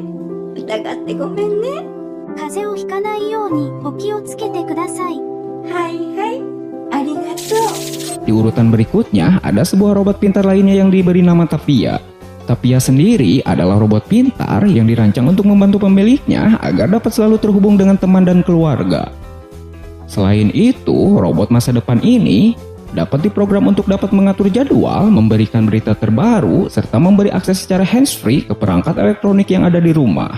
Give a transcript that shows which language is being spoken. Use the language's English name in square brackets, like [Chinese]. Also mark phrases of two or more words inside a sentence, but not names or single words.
[Japanese] 疑ってごめんね。風邪をひかないようにお気をつけてください。はいはい、ありがとう。 [Indonesian] Di urutan berikutnya ada sebuah robot pintar lainnya yang diberi nama Tapia. Tapia sendiri adalah robot pintar yang dirancang untuk membantu pemiliknya agar dapat selalu terhubung dengan teman dan keluarga. Selain itu, robot masa depan ini dapat diprogram untuk dapat mengatur jadwal, memberikan berita terbaru, serta memberi akses secara hands-free ke perangkat elektronik yang ada di rumah.